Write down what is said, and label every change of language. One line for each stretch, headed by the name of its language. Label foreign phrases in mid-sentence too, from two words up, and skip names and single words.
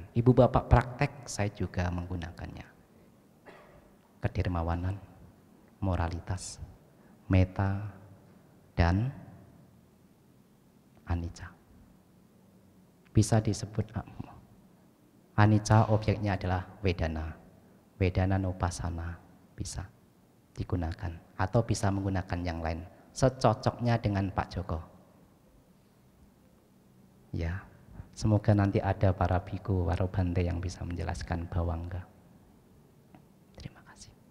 Indonesian: Ibu bapak praktek, saya juga menggunakannya. Kedermawanan, moralitas, meta, dan anicca. Bisa disebut anicca, objeknya adalah Vedana.
Pali: Vedana nupasana
Indonesian: bisa digunakan atau bisa menggunakan yang lain secocoknya dengan Pak Joko. Ya, semoga nanti ada para
Pali: biku warobante
Indonesian: yang bisa menjelaskan bawangga. Terima kasih.